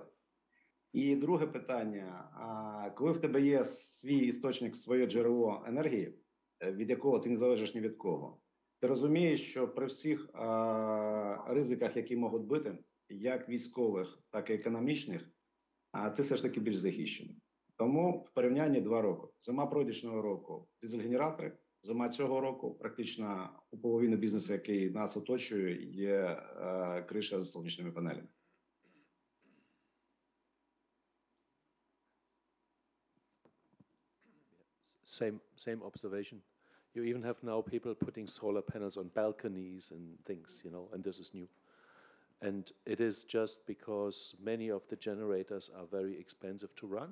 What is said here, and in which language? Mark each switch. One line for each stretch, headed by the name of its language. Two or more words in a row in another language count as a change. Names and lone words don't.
Ukrainian: І друге питання, коли в тебе є свій істочник, своє джерело енергії, від якого ти не залежиш ні від кого, ти розумієш, що при всіх ризиках, які можуть бути, як військових, так і економічних, ти все ж таки більш захищений. Тому в порівнянні 2 роки. Зима пройдешнього року – дизель-генератори, зима цього року практично у половини бізнесу, який нас оточує, є криша з сонячними панелями.
English: Same observation. You even have now people putting solar panels on balconies and things, you know, and this is new. And it is just because many of the generators are very expensive to run.